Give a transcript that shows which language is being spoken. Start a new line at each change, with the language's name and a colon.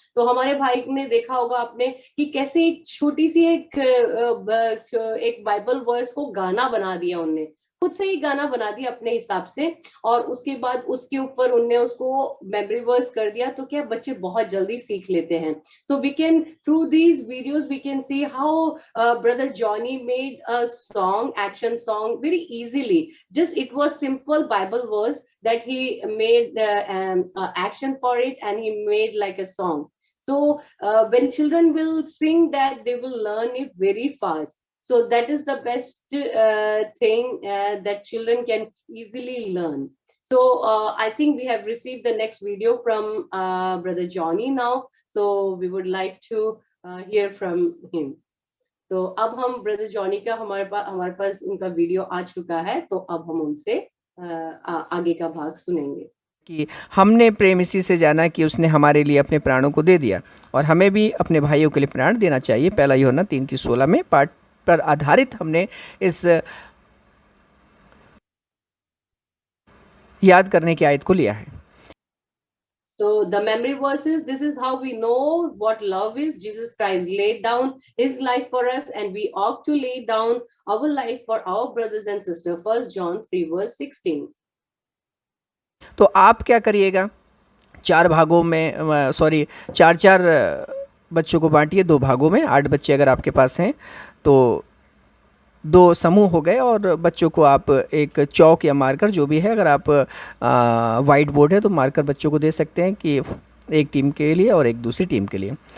Hindi: तो हमारे भाई ने देखा होगा आपने कि कैसे एक छोटी सी एक बाइबल वर्स को गाना बना दिया, उनने खुद से ही गाना बना दिया अपने हिसाब से, और उसके बाद उसके ऊपर उनने उसको मेमोरी वर्स कर दिया। तो क्या बच्चे बहुत जल्दी सीख लेते हैं।
English: So we can, through these videos, we can see how Brother Johnny made a song, action song, very easily. Just it was simple Bible verse that he made action for it, and he made like a song. So when children will sing that, they will learn it very fast. So that is the best thing that children can easily learn. So I think we have received the next video from Brother Johnny now. So we would like to hear from him.
Hindi: तो अब हम brother Johnny का हमारे पास उनका video आ चुका है, तो अब हम उनसे आगे का भाग सुनेंगे। कि हमने प्रेम इसी से जाना कि उसने हमारे लिए अपने प्राणों को दे दिया, और हमें भी अपने भाइयों के लिए प्राण देना चाहिए। पहला यूहन्ना 3:16 में पाठ पर आधारित हमने इस याद करने की आयत को लिया है।
English: So the memory verses, this is how we know what love is. Jesus Christ laid down his life for us, and we ought to lay down our life for our brothers and sisters. 1 John 3:16.
Hindi: तो आप क्या करिएगा, 4 भागों में चार बच्चों को बांटिए 2 भागों में। 8 बच्चे अगर आपके पास हैं तो 2 समूह हो गए, और बच्चों को आप एक चौक या मार्कर जो भी है, अगर आप वाइट बोर्ड है तो मार्कर बच्चों को दे सकते हैं कि एक टीम के लिए और एक दूसरी टीम के लिए।